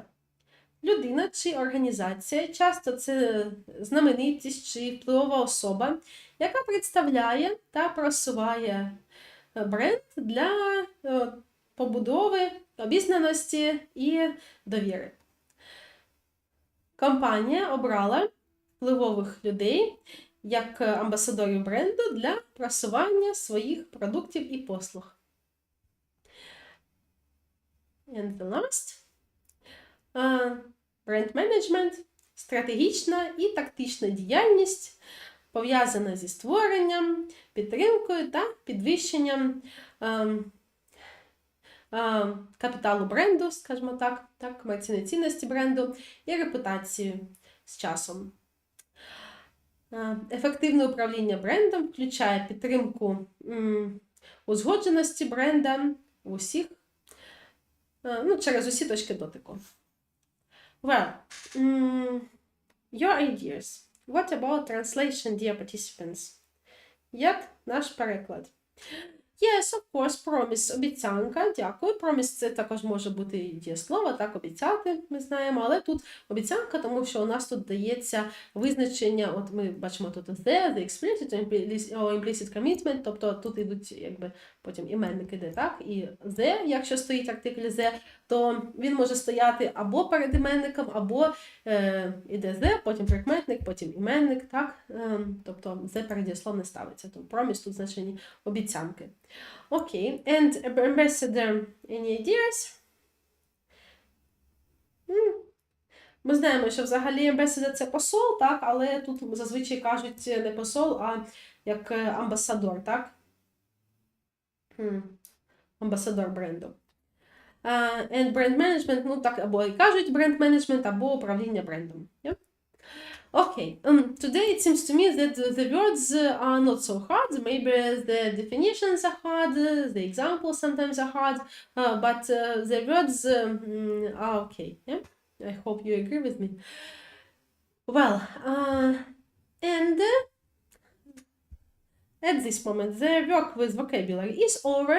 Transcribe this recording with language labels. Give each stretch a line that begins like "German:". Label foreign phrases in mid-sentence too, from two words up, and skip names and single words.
Ukrainian: Людина чи організація, часто це знаменитість чи впливова особа, яка представляє та просуває бренд для побудови обізнаності і довіри. Компанія обрала впливових людей як амбасадорів бренду для просування своїх продуктів і послуг.
English: And the last, brand management –
Ukrainian: стратегічна і тактична діяльність, пов'язана зі створенням, підтримкою та підвищенням капіталу бренду, скажімо так, комерційної цінності бренду і репутації з часом. Ефективне управління брендом включає підтримку узгодженості бренда через усі точки дотику.
English: Well, your ideas. What about translation, dear participants?
Ukrainian: Як наш переклад?
English: Yes, of course, promise,
Ukrainian: обіцянка, дякую. Promise – це також може бути дієслово, так, обіцяти, ми знаємо, але тут обіцянка, тому що у нас тут дається визначення, от ми бачимо тут
English: the explicit or implicit commitment,
Ukrainian: тобто тут йдуть, якби, потім іменник іде, так, і the, якщо стоїть артикль the, то він може стояти або перед іменником, або іде the, потім прикметник, потім іменник, так, тобто the перед дієсловом не ставиться, тому promise тут значення обіцянки.
English: Okay, and ambassador, any ideas?
Ukrainian: Ми знаємо, що взагалі ambassador – це посол, так, але тут зазвичай кажуть не посол, а як амбасадор, так? Амбасадор бренду.
English: And brand management,
Ukrainian: так, або і кажуть бренд менеджмент, або управління брендом.
English: Yeah? Okay, today it seems to me that the words are not so hard. Maybe the definitions are hard, the examples sometimes are hard, but the words are okay. Yeah, I hope you agree with me. Well, and at this moment the work with vocabulary is over.